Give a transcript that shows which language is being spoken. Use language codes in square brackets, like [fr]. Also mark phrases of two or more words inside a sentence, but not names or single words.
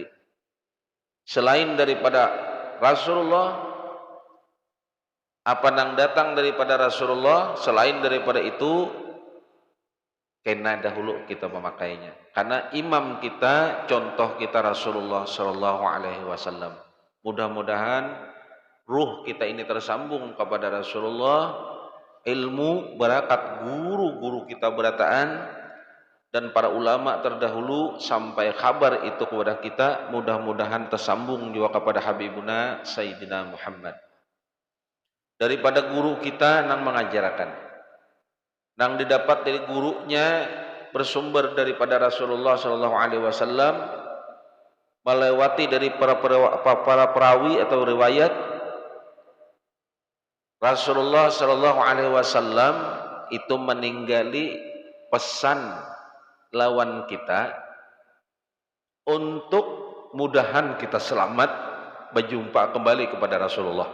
[bjn] Selain daripada Rasulullah, apa nang datang daripada Rasulullah, selain daripada itu kena dahulu kita memakainya, karena imam kita, contoh kita Rasulullah [ar] صلى الله عليه وسلم. [bjn] Mudah-mudahan ruh kita ini tersambung kepada Rasulullah, ilmu barakat guru-guru kita berataan dan para ulama terdahulu sampai kabar itu kepada kita, mudah-mudahan tersambung juga kepada Habibuna Sayyidina Muhammad. Daripada guru kita nang mengajarkan, nang didapat dari gurunya bersumber daripada Rasulullah [ar] صلى الله عليه وسلم, [bjn] melewati dari para perawi atau riwayat Rasulullah [ar] صلى الله عليه وسلم [bjn] itu meninggali pesan lawan kita untuk mudahan kita selamat berjumpa kembali kepada Rasulullah.